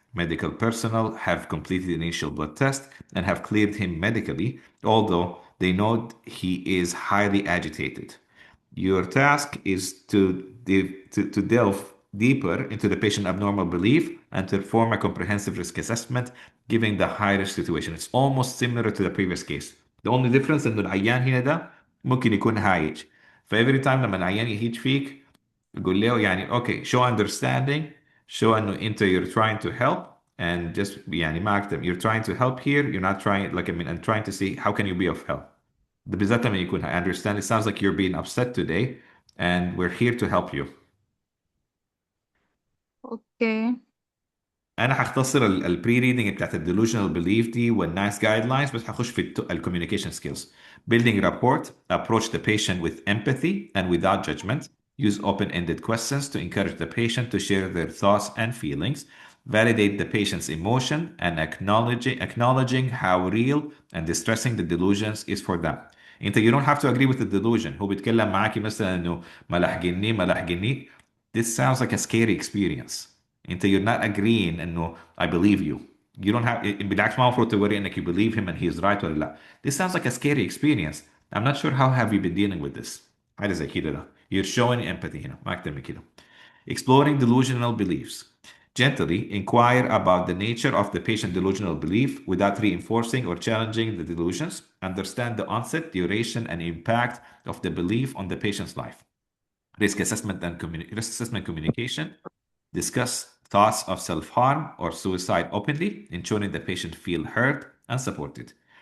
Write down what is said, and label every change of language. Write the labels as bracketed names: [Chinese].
[English] Medical personnel have completed the initial blood test and have cleared him medically, although they know he is highly agitated. Your task is to delve deeper into the patient abnormal belief and to perform a comprehensive risk assessment given the high risk situation. It's almost similar to the previous case. The only difference [Arabic] إنه العيان هنا ده ممكن يكون هايج. فإفري تايم لما العيان يهيج فيك يقول له يعني [English] okay show understanding, show [Arabic] إنه أنت [English] you're trying to help and just [Arabic] يعني ما أكتب [English] you're trying to help here, you're not trying like I mean I'm trying to see how can you be of help. [Arabic] ده بالذات لما يكون [English] I understand it sounds like you're being upset today and we're here to help you. [Arabic] اوكي انا هختصر البري ريدنج بتاعت الديلوجنال بليف دي والنايس جايد لاينز بس هخش في الكوميونيكيشن سكيلز. [English] Building rapport, approach the patient with empathy and without judgment. Use open-ended questions to encourage the patient to share their thoughts and feelings. Validate the patient's emotion and acknowledging how real and distressing the delusions is for them. انت you don't have to agree with the delusion. [Arabic] هو بيتكلم معاكي مثلا انه ملح جني. [English] This sounds like a scary experience. انت you're not agreeing انه I believe you. You don't have [Arabic] بالعكس ما المفروض توري انك [English] you believe him and he's right [Arabic] ولا لا. [English] This sounds like a scary experience. I'm not sure how have you been dealing with this. [Arabic] حاجة زي كده ده. [English] You're showing empathy [Arabic] هنا ما أكتر من كده. [English] Exploring delusional beliefs. Gently inquire about the nature of the patient delusional belief without reinforcing or challenging the delusions. Understand the onset, duration, and impact of the belief on the patient's life. Risk assessment communication. Discuss thoughts of self-harm or suicide openly, ensuring the patient feel heard and supported.